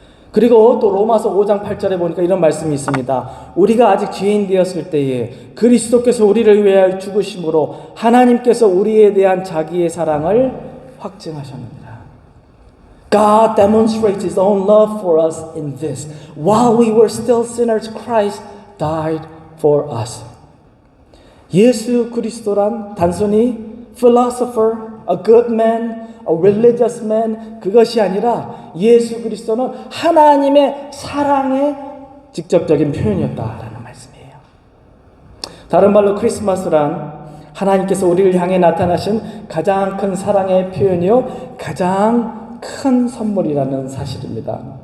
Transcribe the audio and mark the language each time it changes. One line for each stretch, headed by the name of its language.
Korean: 그리고 또 로마서 5장 8절에 보니까 이런 말씀이 있습니다. 우리가 아직 죄인 되었을 때에 그리스도께서 우리를 위하여 죽으심으로 하나님께서 우리에 대한 자기의 사랑을 확증하셨습니다.
English: God demonstrates His own love for us in this. While we were still sinners, Christ died for us.
Korean: 예수 그리스도란 단순히
English: philosopher, a good man, a religious man,
Korean: 그것이 아니라 예수 그리스도는 하나님의 사랑의 직접적인 표현이었다라는 말씀이에요. 다른 말로 크리스마스란 하나님께서 우리를 향해 나타나신 가장 큰 사랑의 표현이요, 가장 큰 선물이라는 사실입니다.